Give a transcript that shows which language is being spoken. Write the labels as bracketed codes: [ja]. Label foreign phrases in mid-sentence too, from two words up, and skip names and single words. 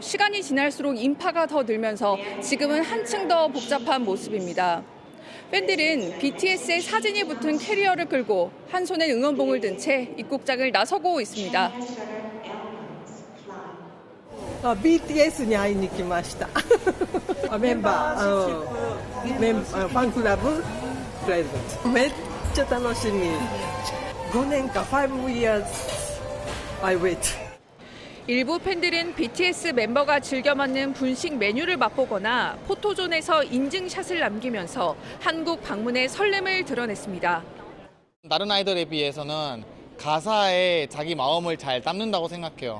[ko] 시간이 지날수록 인파가 더 늘면서 지금은 한층 더 복잡한 모습입니다. 팬들은 BTS의 사진이 붙은 캐리어를 끌고 한 손에 응원봉을 든 채 입국장을 나서고 있습니다. [ja] BTS に会いに来ました。メンバー、ファンクラブプレゼント。めっちゃ楽しみ。5年か5 [en] years I wait. [ko] 일부 팬들은 BTS 멤버가 즐겨 먹는 분식 메뉴를 맛보거나 포토존에서 인증샷을 남기면서 한국 방문의 설렘을 드러냈습니다. 다른 아이돌에 비해서는 가사에 자기 마음을 잘 담는다고 생각해요.